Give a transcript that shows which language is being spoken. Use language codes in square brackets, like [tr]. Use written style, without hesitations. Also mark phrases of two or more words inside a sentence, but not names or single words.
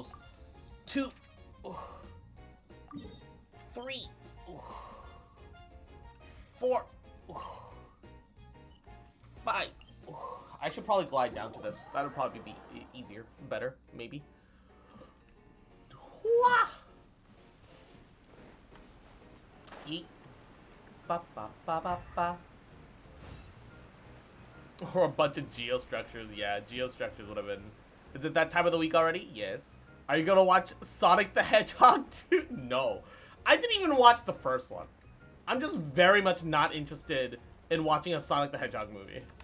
[en] 2. Ooh. 3. Ooh. 4. Ooh. 5. Ooh. I should probably glide down to this. That would probably be easier. Better, maybe. Yeet. Ba ba ba ba ba. Or a bunch of geostructures. Yeah, geostructures would have been. Is it that time of the week already? Yes. Are you gonna watch Sonic the Hedgehog 2? No. I didn't even watch the first one. I'm just very much not interested in watching a Sonic the Hedgehog movie.